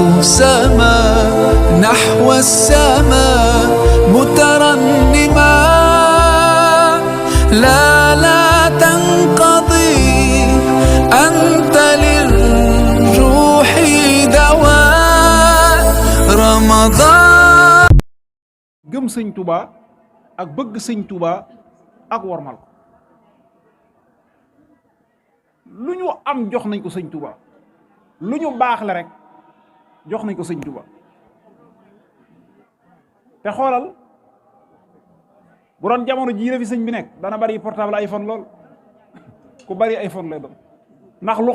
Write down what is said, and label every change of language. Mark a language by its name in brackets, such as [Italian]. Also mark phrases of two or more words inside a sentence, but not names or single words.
[Arabic] سما نحو السماء مترنما لا تنقضي أنت للروح دواء رمضان. [Wolof] gëm sëñ Tuubaa ak bëgg sëñ Tuubaa ak wormal ko lu ñu am jox nañ ko sëñ Tuubaa lu ñu baax la rek jox nañ ko sëñ Tuubaa te xoolal bu doon jamono jii la fi sëñ bi nekk dana bari portable iPhone lool ku bari iPhone lay doon ndax lu